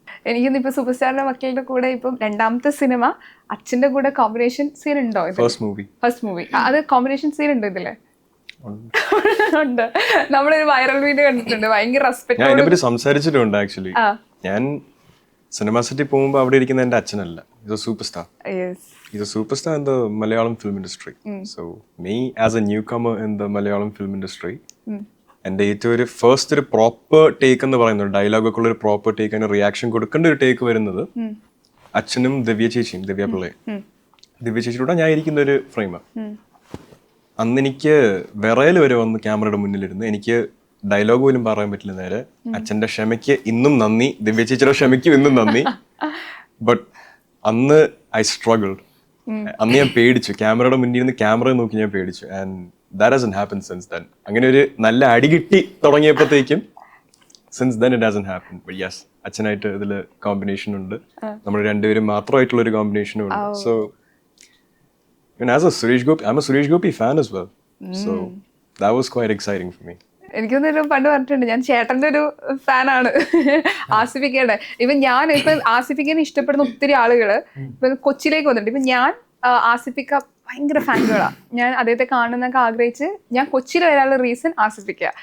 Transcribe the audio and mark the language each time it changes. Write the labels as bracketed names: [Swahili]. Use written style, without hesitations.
[Malayalam] എനിക്കൊന്നും ഇപ്പൊ സൂപ്പർ സ്റ്റാറിന്റെ മക്കളുടെ കൂടെ ഇപ്പം രണ്ടാമത്തെ സിനിമ അച്ഛന്റെ കൂടെ കോമ്പിനേഷൻ സീൻ ഉണ്ടോ? ഫസ്റ്റ് മൂവി അത് കോമ്പിനേഷൻ സീൻ ഉണ്ടോ ഇതില്? ഉണ്ട്. നമ്മളൊരു വൈറൽ വീഡിയോ കണ്ടിട്ടുണ്ട്. ഭയങ്കര റെസ്പെക്ട്. ഞാൻ അതിനെപ്പറ്റി സംസാരിച്ചിട്ടുണ്ട് ആക്ച്വലി. ഞാൻ സിനിമ സെറ്റിൽ പോകുമ്പോൾ അവിടെ ഇരിക്കുന്ന എന്റെ അച്ഛനല്ല, ഇത് super star. [English] He's a superstar in the Malayalam film industry. So me as a newcomer in the Malayalam film industry, [Malayalam] എൻ്റെ ഏറ്റവും ഒരു ഫസ്റ്റ് ഒരു പ്രോപ്പർ ടേക്ക് എന്ന് പറയുന്നത്, ഡയലോഗൊക്കെ ഉള്ള ഒരു പ്രോപ്പർ ടേക്ക്, അതിന് റിയാക്ഷൻ കൊടുക്കേണ്ട ഒരു ടേക്ക് വരുന്നത് അച്ഛനും ദിവ്യ ചേച്ചിയും, ദിവ്യ പിള്ളയും. ദിവ്യ ചേച്ചിയുടെ ഞാൻ ഇരിക്കുന്ന ഒരു ഫ്രെയിമാണ്. അന്ന് എനിക്ക് വിറയൽ വരെ വന്ന് ക്യാമറയുടെ മുന്നിലിരുന്ന് എനിക്ക് ഡയലോഗ് പോലും പറയാൻ പറ്റില്ല. നേരെ അച്ഛൻ്റെ ക്ഷമയ്ക്ക് ഇന്നും നന്ദി, ദിവ്യ ചേച്ചിയുടെ ക്ഷമയ്ക്കും ഇന്നും നന്ദി. ബട്ട് അന്ന് [English] I struggled. [Malayalam] അന്ന് ഞാൻ പേടിച്ചു, ക്യാമറയുടെ മുന്നിൽ നിന്ന് ക്യാമറ നോക്കി ഞാൻ പേടിച്ചു. [English] And that hasn't happened since then. [Malayalam] അങ്ങനെ ഒരു നല്ല അടി കിട്ടി തുടങ്ങിയപ്പോഴത്തേക്കും [English] since then it hasn't happened. But yes, [Malayalam] അച്ഛനായിട്ട് ഇതില് കോമ്പിനേഷൻ ഉണ്ട്, നമ്മൾ രണ്ടുപേരും മാത്രമായിട്ടുള്ള ഒരു കോമ്പിനേഷനും ഉണ്ട്. [English] So even as a Suresh Gopi, I'm a Suresh Gopi fan as well. So that was quite exciting for me. [Malayalam] എനിക്കൊന്നൊരു പണ്ട് പറഞ്ഞിട്ടുണ്ട്, ഞാൻ ചേട്ടന്റെ ഒരു ഫാനാണ് ആസിഫിക്കയുടെ. ഇപ്പം ഞാൻ ഇപ്പൊ ആസിഫിക്കനെ ഇഷ്ടപ്പെടുന്ന ഒത്തിരി ആളുകള് ഇപ്പൊ കൊച്ചിയിലേക്ക് വന്നിട്ടുണ്ട്. ഇപ്പൊ ഞാൻ ആസിഫിക്ക ഭയങ്കര ഫാനുകളാണ്. ഞാൻ അദ്ദേഹത്തെ കാണുന്നൊക്കെ ആഗ്രഹിച്ച് ഞാൻ കൊച്ചിയിൽ വരാനുള്ള റീസൺ ആസിഫിക്ക.